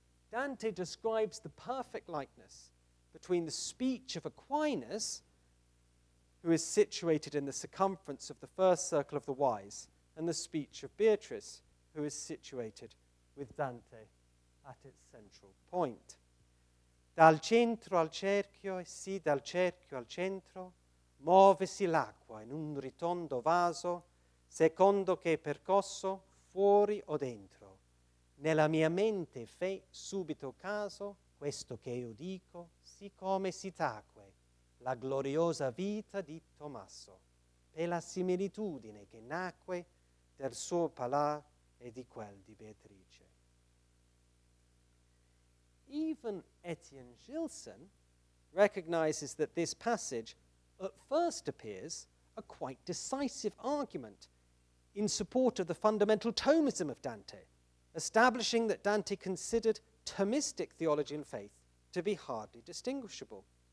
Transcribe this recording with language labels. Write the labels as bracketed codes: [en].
[en] Dante describes the perfect likeness between the speech of Aquinas, who is situated in the circumference of the first circle of the wise, and the speech of Beatrice, who is situated with Dante at its central point. [it] Dal centro al cerchio, e sì dal cerchio al centro, muovesi l'acqua in un ritondo vaso, secondo che è percosso fuori o dentro. Nella mia mente fe subito caso, questo che io dico, siccome si tacque la gloriosa vita di Tommaso, per la similitudine che nacque del suo palà e di quel di Beatrice. [en] Even Étienne Gilson recognizes that this passage at first appears a quite decisive argument in support of the fundamental Thomism of Dante, establishing that Dante considered Thomistic theology and faith to be hardly distinguishable.